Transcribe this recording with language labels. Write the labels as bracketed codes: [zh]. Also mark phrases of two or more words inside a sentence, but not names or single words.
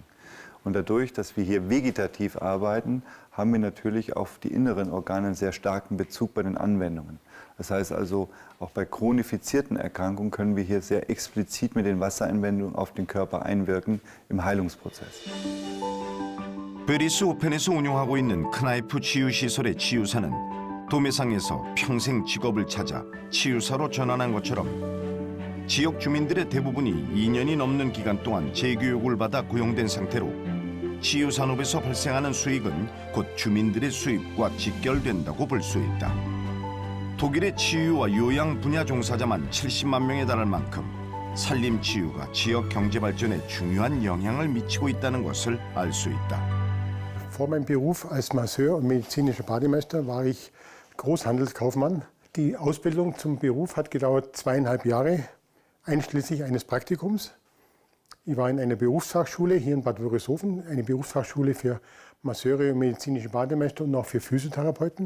[de] Und dadurch, dass wir hier vegetativ arbeiten, haben wir natürlich auf die inneren Organe einen sehr starken Bezug bei den Anwendungen. Das heißt also, auch bei chronifizierten Erkrankungen können wir hier sehr explizit mit den Wasseranwendungen auf den Körper einwirken im Heilungsprozess. [ko] 베리스 오펜에서 운영하고 있는 크나이프 치유시설의 치유사는 도매상에서 평생 직업을 찾아 치유사로 전환한 것처럼 지역 주민들의 대부분이 2년이 넘는 기간 동안 재교육을 받아 고용된 상태로 치유 산업에서 발생하는 수익은 곧 주민들의 수입과 직결된다고 볼 수 있다. 독일의 치유와 요양 분야 종사자만 70만 명에 달할 만큼 산림 치유가 지역 경제 발전에 중요한 영향을 미치고 있다는 것을 알 수 있다. [de] Vor meinem Beruf als Masseur und medizinischer Bademeister war ich Großhandelskaufmann. Die Ausbildung zum Beruf hat gedauert 2,5 Jahre, einschließlich eines Praktikums. Ich war in einer Berufsfachschule hier in Bad Wörishofen, eine Berufsfachschule für Masseure und medizinische Bademeister und auch für Physiotherapeuten.